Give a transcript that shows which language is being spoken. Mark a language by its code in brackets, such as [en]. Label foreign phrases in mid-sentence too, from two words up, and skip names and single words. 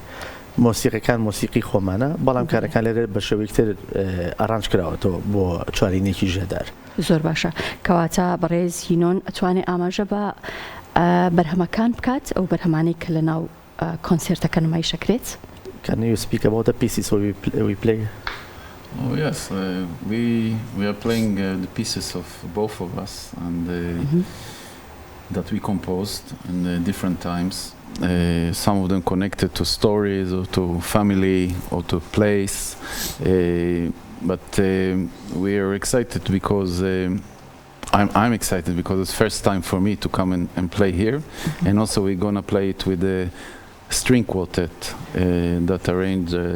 [ckb] مۆسیقەکان مۆسیقی خۆمانە، بەڵام کارەکان لێرە بە شێوەیەکتر ئارانج کراوەتەوە بۆ چوارینێکی ژێدار. زۆر باشە. کەواتە بەڕێز یینۆن ئەتوانێت ئاماژە بە بەرهەمەکان بکات ئەو بەرهەمانەی کە لە ناو کۆنسێرتەکە نمایشەکرێت؟ [en] Can you speak about the pieces we play? Oh yes, we are playing the pieces of both of us and that we composed in different times. Some of them connected to stories or to family or to place, but we are excited because I'm excited because it's first time for me to come and play here, and also we're gonna play it with the string quartet that arranged